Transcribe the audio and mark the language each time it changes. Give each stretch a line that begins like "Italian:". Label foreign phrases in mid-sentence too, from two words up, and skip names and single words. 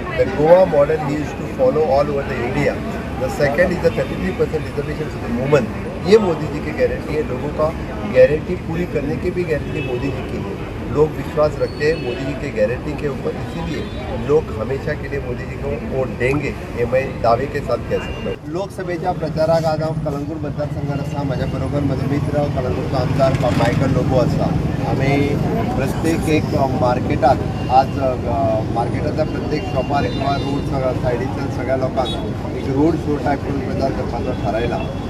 English: the Goa model he is to follow all over the India. The second is the 33% reservation for the women.
Hindi: ये मोदी जी की गारंटी है। लोगों का गारंटी पूरी करने की भी गारंटी मोदी जी की है। लोग विश्वास रखते हैं मोदी जी की गारंटी के ऊपर, इसीलिए लोग हमेशा के लिए मोदी जी को वोट देंगे, ये मैं दावे के साथ कह सकता हूँ।
Konkani: लोकसभेच्या प्रचाराक आज हांव कलंगूट मतदारसंघात आसा। माझ्या बरोबर म्हजो मित्र कलंगूटचो आमदार मायकल लोबो आसा। आमी प्रत्येक एक मार्केटात आज मार्केटाच्या प्रत्येक शॉपार किंवा रोड सायडीच्या सगळ्या लोकांक एक
English: road show
Konkani: टायप करून प्रचार करपाचो थारायला।